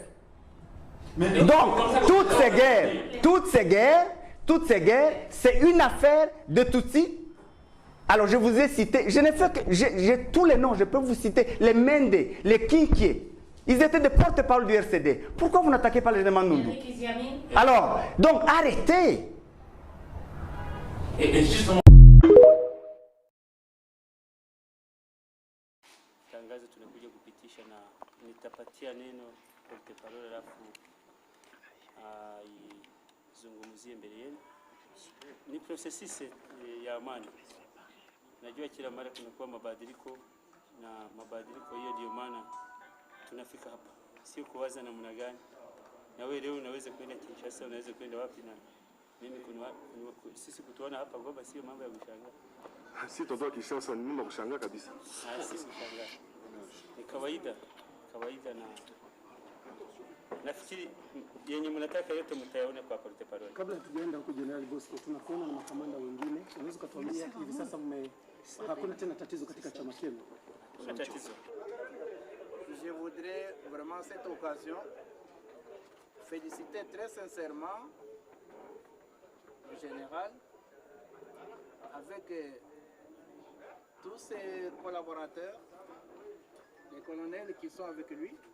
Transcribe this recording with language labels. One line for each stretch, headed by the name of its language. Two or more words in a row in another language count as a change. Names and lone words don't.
French: Donc, toutes ces guerres, c'est une affaire de Tutsis. Alors, je vous ai cité, je n'ai fait que, j'ai tous les noms, je peux vous citer, les Mende, les Kinkie. Ils étaient des porte-parole du RCD. Pourquoi vous n'attaquez pas les Demandundu? Alors, donc, arrêtez. Et justement...
Swahili: Tangazo tunakuja kupitisha na nitapatia neno porte-parole alafu izungumzie mbele yenu. Ni processus ya amani. Najua kila mara kunakuwa mabadiliko na mabadiliko hiyo ndio maana tunafika hapa. Sio kuwaza namna gani. Na wewe leo unaweza kwenda Kinshasa, unaweza kwenda wapi na mimi sisi kutuona hapa Goma sio mambo ya kushangaa. Si totoa Kinshasa ni mambo ya kushangaa kabisa. Si kushangaa. Ni kawaida na nafikiri yenye mnataka yote mtayaona kwa porte-parole. Kabla tujaenda huko General Bosco, tunakuona na makamanda wengine. Unaweza kutuambia hivi sasa hakuna tena tatizo katika chama chenu? Kuna tatizo.
French: Je voudrais vraiment cette occasion féliciter très sincèrement le général avec tous ses collaborateurs, les colonels qui sont avec lui,